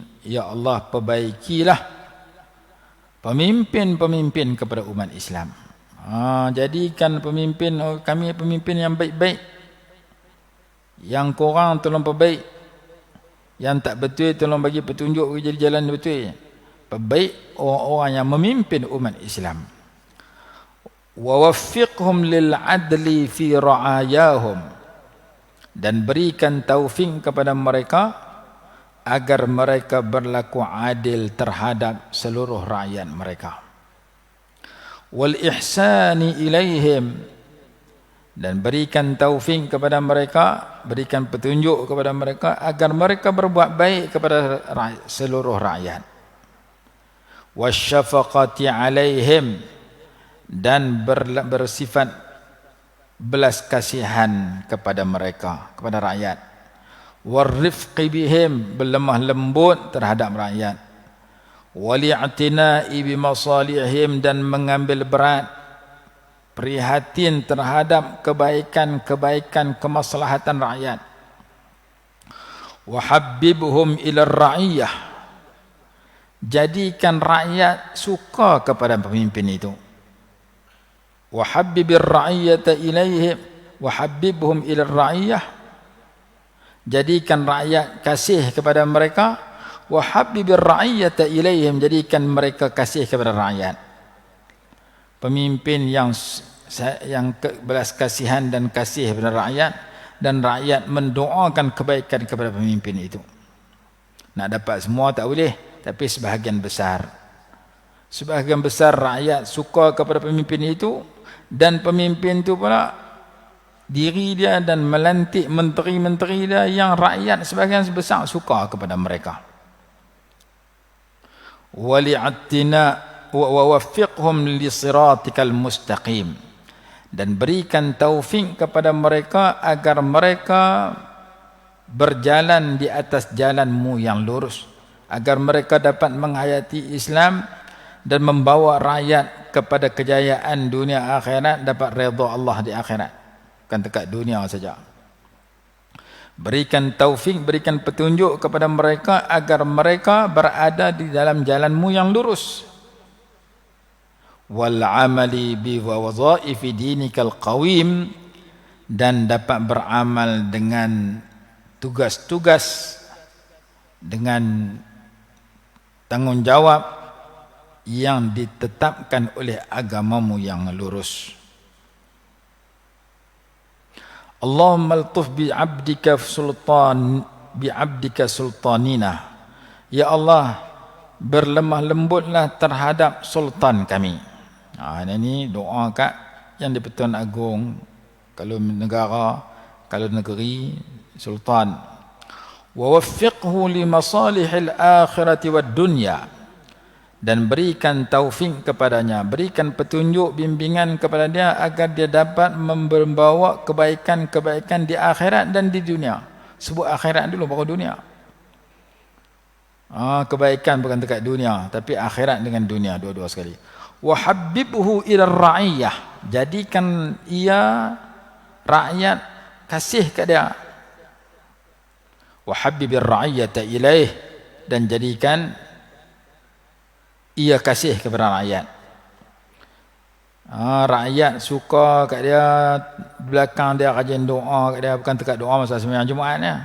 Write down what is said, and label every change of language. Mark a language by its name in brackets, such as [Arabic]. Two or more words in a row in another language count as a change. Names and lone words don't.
[Arabic] يا الله, [Malay] perbaikilah pemimpin-pemimpin kepada umat Islam. Jadikan pemimpin kami pemimpin yang baik-baik, yang korang tolong perbaik, yang tak betul tolong bagi petunjuk jadi jalan betul. Perbaik orang-orang yang memimpin umat Islam. [Arabic] ووفقهم للعدل في رعاياهم, [Malay] dan berikan taufik kepada mereka agar mereka berlaku adil terhadap seluruh rakyat mereka. [Arabic] والإحسان إليهم, [Malay] dan berikan taufik kepada mereka, berikan petunjuk kepada mereka agar mereka berbuat baik kepada seluruh rakyat. [Arabic] والشفقة عليهم, [Malay] dan bersifat belas kasihan kepada mereka, kepada rakyat. [Arabic] والرفق بهم, [Malay] berlemah lembut terhadap rakyat. [Arabic] والاعتناء بمصالحهم, [Malay] dan mengambil berat, prihatin terhadap kebaikan-kebaikan kemaslahatan rakyat. [Arabic] وحببهم إلى الرعية, [Malay] jadikan rakyat suka kepada pemimpin itu. [Arabic] وحبب الرعية إليهم وحببهم إلى الرعية, [Malay] jadikan rakyat kasih kepada mereka. [Arabic] وحبب الرعية إليهم, [Malay] jadikan mereka kasih kepada rakyat. Pemimpin yang belas kasihan dan kasih kepada rakyat, dan rakyat mendoakan kebaikan kepada pemimpin itu. Nak dapat semua tak boleh, tapi sebahagian besar rakyat suka kepada pemimpin itu, dan pemimpin itu pula diri dia dan melantik menteri-menteri dia yang rakyat sebahagian besar suka kepada mereka. [Arabic] وللاعتناء ووفقهم لصراطك المستقيم, [Malay] dan berikan taufik kepada mereka agar mereka berjalan di atas jalanmu yang lurus, agar mereka dapat menghayati Islam dan membawa rakyat kepada kejayaan dunia akhirat, dapat redha Allah di akhirat, bukan dekat dunia saja. Berikan taufik, berikan petunjuk kepada mereka agar mereka berada di dalam jalanmu yang lurus. [Arabic] والعمل بوظائف دينك القويم, [Malay] dan dapat beramal dengan tugas-tugas, dengan tanggungjawab yang ditetapkan oleh agamamu yang lurus. [Arabic] اللهم الطف بعبدك سلطاننا يا الله, [Malay] berlemah lembutlah terhadap sultan kami. Ini doa kat yang di-Pertuan Agong, kalau negara, kalau negeri, sultan. [Arabic] ووفقه لمصالح الآخرة والدنيا, [Malay] dan berikan taufik kepadanya, berikan petunjuk, bimbingan kepada dia agar dia dapat membawa kebaikan-kebaikan di akhirat dan di dunia. Sebut akhirat dulu baru dunia. Kebaikan bukan dekat dunia, tapi akhirat dengan dunia, dua-dua sekali. [Arabic] وحببه إلى الرعية, [Malay] jadikan ia rakyat kasih ke dia. [Arabic] وحبب الرعية إليه, [Malay] dan jadikan ia kasih kepada rakyat. Rakyat suka kat dia, belakang dia rajin doa kat dia, bukan dekat doa masa sembahyang Jumaat ni.